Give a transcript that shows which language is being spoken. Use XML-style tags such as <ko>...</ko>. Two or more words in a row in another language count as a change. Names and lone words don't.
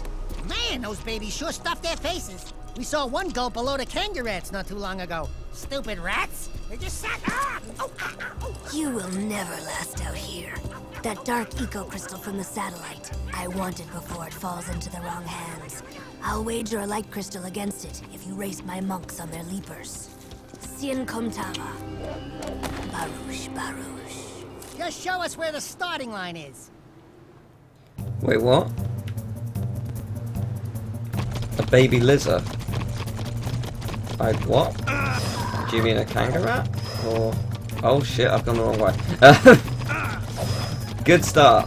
<en>Man, those babies sure stuffed their faces. We saw one gulp a load of kangaroo rats not too long ago. Stupid rats. They just sat... You will never last out here. That dark eco-crystal from the satellite. I want it before it falls into the wrong hands. I'll wager a light crystal against it if you race my monks on their leapers. Sien Komtava. Barush, Barush. Just show us where the starting line is. wait, what? A baby lizard? What? Do you mean a kangaroo rat? Or... Oh shit, I've gone the wrong way. Good start.</en>